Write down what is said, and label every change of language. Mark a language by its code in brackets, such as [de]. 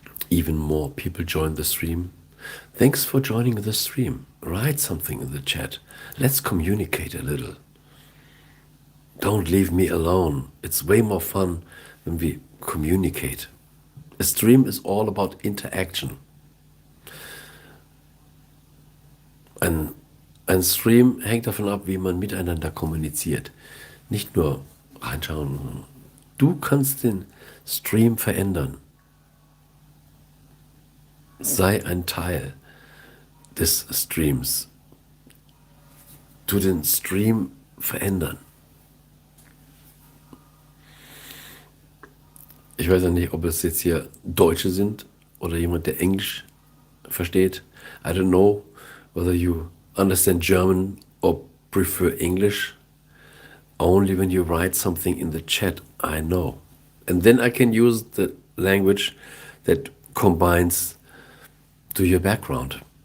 [en] Even more people join the stream. Thanks for joining the stream. Write something in the chat. Let's communicate a little. Don't leave me alone. It's way more fun when we communicate. A stream is all about interaction. [de] Ein Stream hängt davon ab, wie man miteinander kommuniziert. Nicht nur reinschauen. Du kannst den Stream verändern. Sei ein Teil des Streams. Tu den Stream verändern. Ich weiß ja nicht, ob es jetzt hier Deutsche sind oder jemand, der Englisch versteht. [en] I don't know whether you understand German or prefer English. Only when you write something in the chat, I know. And then I can use the language that combines to your background.